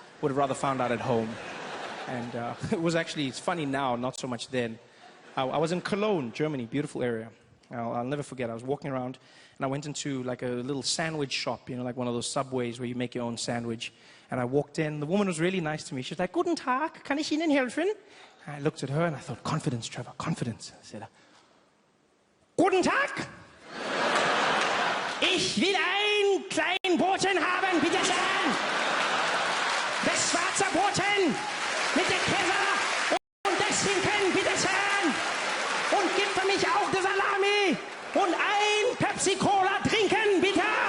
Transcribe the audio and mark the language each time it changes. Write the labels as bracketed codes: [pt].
[en] Would have rather found out at home. And it was actually, it's funny now, not so much then. I was in Cologne, Germany, beautiful area. I'll never forget, I was walking around and I went into like a little sandwich shop, you know, like one of those Subways where you make your own sandwich. And I walked in, the woman was really nice to me. She was like, [de] "Guten Tag, kann ich Ihnen helfen?" [en] And I looked at her and I thought, confidence, Trevor, confidence. I said, [de] "Guten Tag, ich will ein klein Brotchen haben, bitte schön. Das schwarze Brotchen mit der Käse und das Schinken, bitte schön. Und gib für mich auch die Salami und ein Pepsi-Cola trinken, bitte."